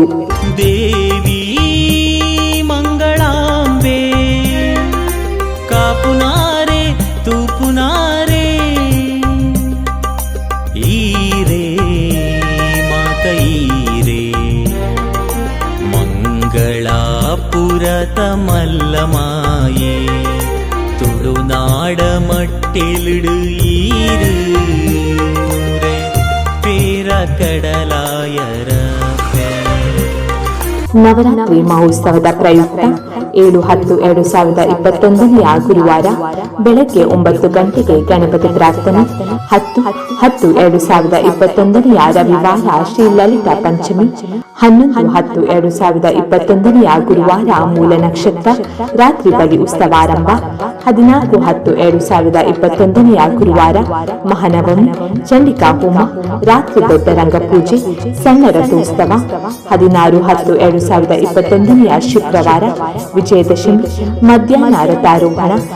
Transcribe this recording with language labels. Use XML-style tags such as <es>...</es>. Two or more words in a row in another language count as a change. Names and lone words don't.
<tcy>ದೇವಿ ಮಂಗಳಾಂಬೆ ಕಾಪುನಾರೆ ತೂಪುನಾರೆ ಈರೇ ಮಾತೈರೇ ಮಂಗಳಾಪುರತ ಮಲ್ಲಮಾಯೇ ತುಳುನಾಡ ಮಟ್ಟಿಲಿಡು ಈರು ಪೇರ ಕಡಲಾಯರ.</tcy> <kn>ನವರಾತ್ರಿ ಮಹೋತ್ಸವದ ಪ್ರಯುಕ್ತ 7-10-2021 ಗುರುವಾರ ಬೆಳಗ್ಗೆ 9 ಗಂಟೆಗೆ ಗಣಪತಿ ಪ್ರಾರ್ಥನೆ, 10-10-2021 ರವಿವಾರ ಶ್ರೀ ಲಲಿತಾ ಪಂಚಮಿ, 11-10-2021 ಗುರುವಾರ ಮೂಲ ನಕ್ಷತ್ರ ರಾತ್ರಿ ಬಲಿ ಉತ್ಸವಾರಂಭ, 14-10-2021 ಗುರುವಾರ ಮಹಾನವಮಿ ಚಂಡಿಕಾ ಹೋಮ, ರಾತ್ರಿ ದೊಡ್ಡ ರಂಗಪೂಜೆ, ಸಣ್ಣ ರಥೋತ್ಸವ, 16-10-2021 ಶುಕ್ರವಾರ ವಿಜಯದಶಮಿ ಮಧ್ಯಾಹ್ನ ರಥಾರೋಹಣ.</kn>